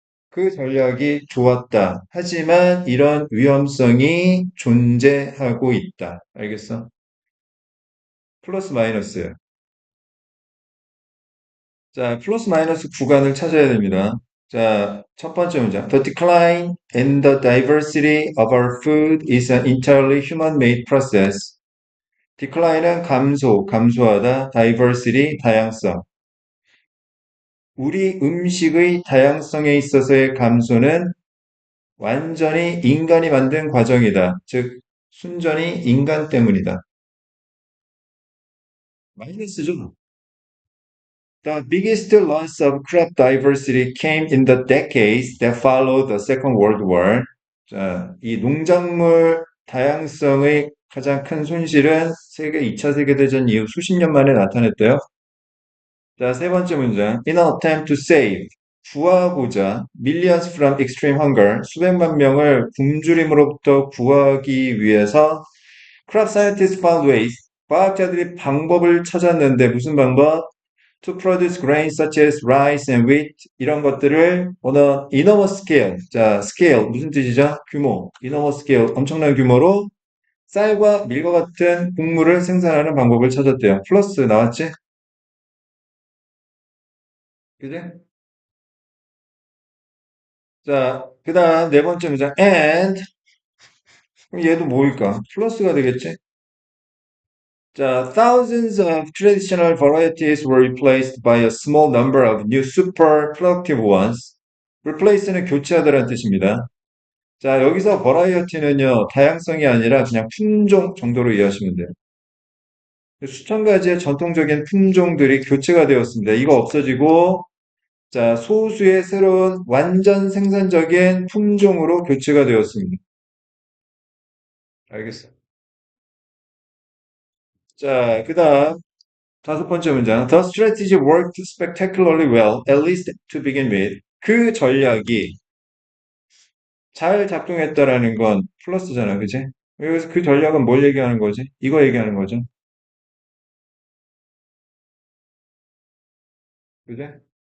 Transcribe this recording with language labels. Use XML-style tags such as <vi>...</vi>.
<ko>그 전략이 좋았다. 하지만 이런 위험성이 존재하고 있다. 알겠어? 플러스 마이너스. 자, 플러스 마이너스 구간을 찾아야 됩니다. 자, 첫 번째 문장.</ko> <en>The decline in the diversity of our food is an entirely human-made process.</en> <ko>decline은 감소, 감소하다, diversity, 다양성. 우리 음식의 다양성에 있어서의 감소는 완전히 인간이 만든 과정이다. 즉, 순전히 인간 때문이다. 마이너스죠.</ko> <en>The biggest loss of crop diversity came in the decades that followed the Second World War.</en> <ko>자, 이 농작물 다양성의 가장 큰 손실은 2차 세계대전 이후 수십 년 만에 나타났대요. 자, 세 번째 문장.</ko> <en>In an attempt to save,</en> <ko>구하고자,</ko> <en>millions from extreme hunger,</en> <ko>수백만 명을 굶주림으로부터 구하기 위해서</ko> <en>crop scientists found ways,</en> <ko>과학자들이 방법을 찾았는데 무슨 방법?</ko> <en>To produce grains such as rice and wheat</en> <ko>이런 것들을</ko> <en>on a enormous scale.</en> <ko>자, scale 무슨 뜻이죠? 규모.</ko> <en>enormous scale</en> <ko>엄청난 규모로 쌀과 밀과 같은 곡물을 생산하는 방법을 찾았대요. 플러스 나왔지? 그지? 자, 그 다음 네 번째 문장 and 그럼 얘도 뭐일까? 플러스가 되겠지? 자,</ko> <en>thousands of traditional varieties were replaced by a small number of new super productive ones.</en> <ko>replace는 교체하다라는 뜻입니다. 자, 여기서 버라이어티는요, 다양성이 아니라 그냥 품종 정도로 이해하시면 돼요. 수천 가지의 전통적인 품종들이 교체가 되었습니다. 이거 없어지고, 자, 소수의 새로운 완전 생산적인 품종으로 교체가 되었습니다. 알겠어요. 자, 그 다음, 다섯 번째 문장.</ko> <en>The strategy worked spectacularly well, at least to begin with.</en> <ko>그 전략이 잘 작동했다라는 건 플러스잖아, 그지? 그래서 그 전략은 뭘 얘기하는 거지? 이거 얘기하는 거죠. 그지?</ko>